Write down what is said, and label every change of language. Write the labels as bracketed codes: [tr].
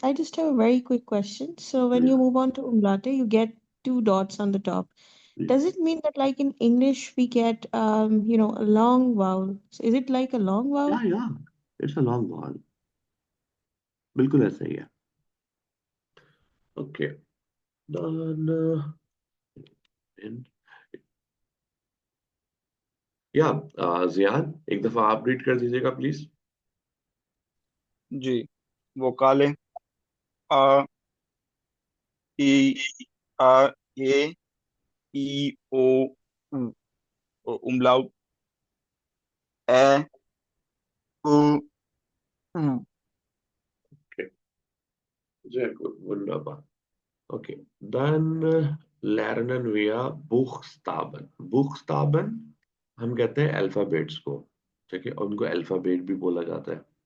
[en] I just have a very quick question. So when you Yeah, move on to umlaute, you get two dots on the top. [hi] Ji. [en] Does it mean that like in English we get a long vowel? So is it like a long vowel? या it's a long vowel, [hi] बिल्कुल ऐसा ही है। [en] Okay, done. [hi] या जियान, एक दफा आप read कर दीजिएगा प्लीज। जी। [de] वोकाले अ ई आ ए ई ओ उ। umlaut ए उ उ। ओके, sehr gut, wunderbar. Okay, dann lernen wir Buchstaben. [hi] Buchstaben हम कहते हैं अल्फाबेट्स को, ठीक है, और उनको अल्फाबेट भी बोला जाता है।